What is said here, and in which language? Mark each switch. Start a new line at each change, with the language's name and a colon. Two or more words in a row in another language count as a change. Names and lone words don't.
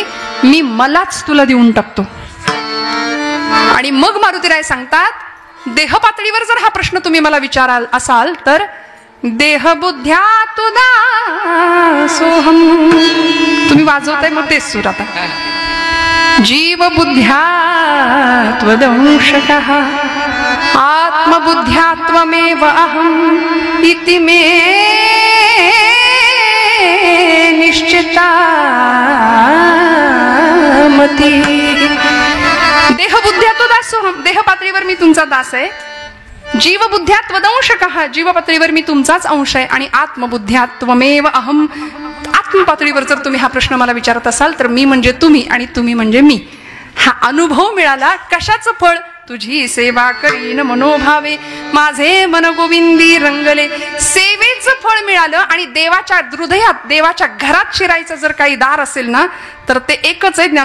Marathi: मी मलाच तुला देऊन टाकतो. आणि मग मारुतीराय सांगतात, देह पातळीवर जर हा प्रश्न तुम्ही मला विचाराल असाल तर
Sanskrit: देह बुद्ध्या तुदा सोहम.
Marathi: तुम्ही वाजवताय मग तेच सूर.
Sanskrit: आता जीव बुद्ध्या त्वदंशकः आत्मबुद्ध्या त्वमेव अहम् इति मे निश्चिता मती. देहबुद्ध्या तो दासोहम,
Marathi: देह पातळीवर मी तुमचा दास आहे.
Sanskrit: जीवबुद्ध्या त्वदंशकः,
Marathi: जीव पातळीवर मी तुमचाच अंश आहे. आणि
Sanskrit: आत्मबुद्ध्या त्वमेव अहम,
Marathi: आत्म पातळीवर जर तुम्ही हा प्रश्न मला विचारत असाल तर मी म्हणजे तुम्ही आणि तुम्ही म्हणजे मी. हा अनुभव मिळाला. कशाचं फळ? तुझी सेवा करीन मनोभावे, माझे मन गोविंदी रंगले. सेवेचं फळ मिळालं. आणि देवाच्या हृदयात, देवाच्या घरात शिरायचं जर काही दार असेल ना तर ते एकच आहे.